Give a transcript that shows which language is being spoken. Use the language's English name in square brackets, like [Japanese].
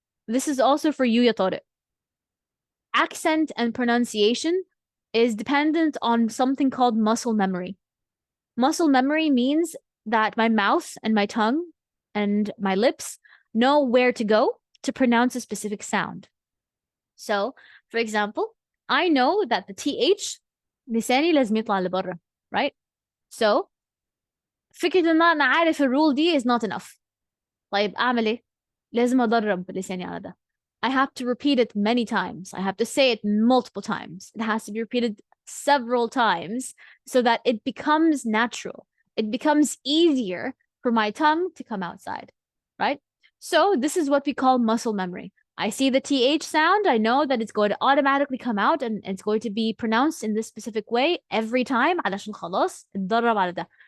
[English] This is also for you, ya Tariq. Accent and pronunciation is dependent on something called muscle memory. Muscle memory means that my mouth and my tongue and my lips know where to go to pronounce a specific sound. So, for example, I know that the TH لساني لازم يطلع لبرا, right? [Arabic] So, فكرة إن أنا عارف الرول دي is not enough. طيب أعمل إيه؟ لازم أدرب لساني على ده. [English] I have to repeat it many times. I have to say it multiple times. It has to be repeated several times so that it becomes natural. it becomes easier for my tongue to come outside, right? So this is what we call muscle memory. I see the TH sound, I know that it's going to automatically come out and it's going to be pronounced in this specific way every time علشان خلاص اتدرب على ده.